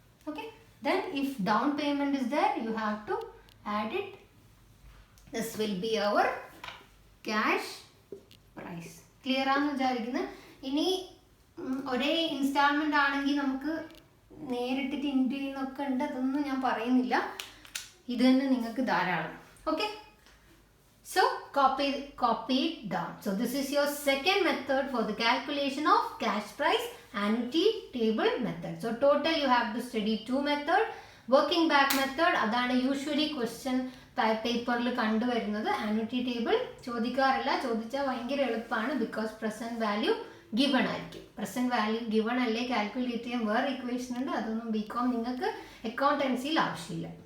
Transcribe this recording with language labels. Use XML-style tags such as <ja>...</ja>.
<en>Okay, then if down payment is there you have to add it. This will be our cash price.</en> <ml>Clear ആണെന്ന് വിചാരിക്കുന്നു. ഇനി ഒരേ instalment ആണെങ്കിൽ നമുക്ക് നേരിട്ടിട്ട് into ചെയ്യുന്നൊക്കെ ഉണ്ട്, അതൊന്നും ഞാൻ പറയുന്നില്ല. ഇത് തന്നെ നിങ്ങൾക്ക് ധാരാളം.</ml> <en>Okay, so copy it down. So this is your second method for the calculation of cash price, annuity table method. So total you have to study 2 method. Working back method adana usually question</en> <ml>പേപ്പറിൽ കണ്ടുവരുന്നത്. Annuity table ചോദിക്കാറില്ല, ചോദിച്ചാൽ ഭയങ്കര എളുപ്പമാണ്. Because present value given ആയിരിക്കും. Present value given അല്ലേ calculate ചെയ്യാൻ വേറെ equation ഉണ്ട്. അതൊന്നും ബികോം നിങ്ങൾക്ക് അക്കൗണ്ടൻസിയിൽ ആവശ്യമില്ല.</ml>